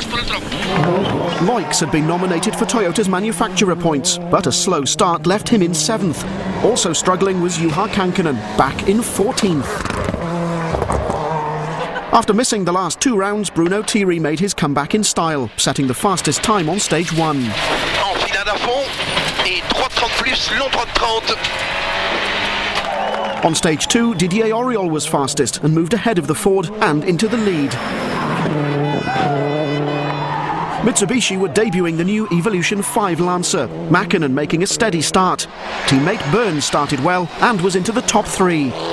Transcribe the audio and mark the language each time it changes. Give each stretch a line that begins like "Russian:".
English: Loix had been nominated for Toyota's manufacturer points, but a slow start left him in 7th. Also struggling was Juha Kankkunen, back in 14th. After missing the last 2 rounds, Bruno Thierry made his comeback in style, setting the fastest time on stage 1.
French: Enfilade à fond, et 3.30 plus, long 3.30.
English: On stage 2, Didier Auriol was fastest and moved ahead of the Ford and into the lead. Mitsubishi were debuting the new Evolution 5 Lancer, Mäkinen making a steady start. Teammate Burns started well and was into the top 3.